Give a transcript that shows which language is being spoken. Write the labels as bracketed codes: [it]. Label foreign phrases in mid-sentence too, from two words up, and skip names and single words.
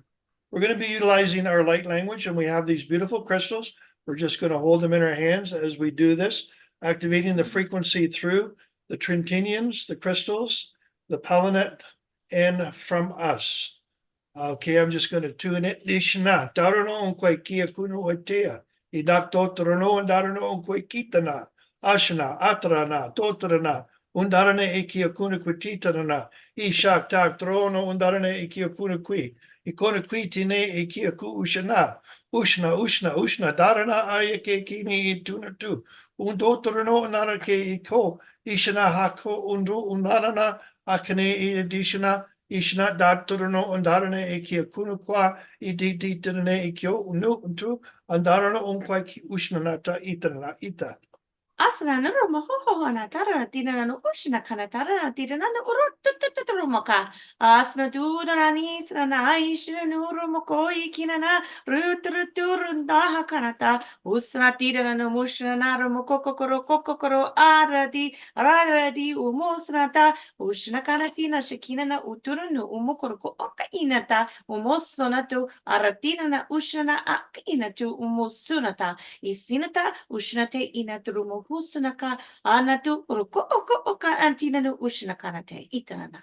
[en] we're going to be utilizing our light language, and we have these beautiful crystals. We're just going to hold them in our hands as we do this, activating the frequency through the Trentinians, the crystals, the pinet, and from us. Okay, I'm just going to tune it. Dishna, Daruno, Kwe Kia Kuno Watea, Idak Totrono, and Daruno, Kwe Kitana, Ashna, Atrana, Totrana, Undarane Ekia Kuna Quititana, Ishak Tak Trono, Undarane Ekia Kuna Qui, Ikona Quitine Ekia Ku Ushana, Ushna, Darana Ayake Kini Tuna Tu, Undotrono, Narake Iko, Ishana Hako, Undarana, Akane Edishana. Ishna datorno andarane ekia kunukwa idititane ekio unu untu andarana unkwa ki ushnanata itana ita. Asana nuru mohoho na tara tina no ushna kana tara tina no uru moka. Asna durani sana ishna nuru mokoi kinana ruturun daha kanata usna tina no mushna naru kokokoro aradi umusnata ushna kana tina shikina na uturunu umukorko oka inata umosonatu aratina na ushna akinatu umusunata isinata ushnate inatrumo Husunaka anatu uruko oka antinanu ushinakanate itanana.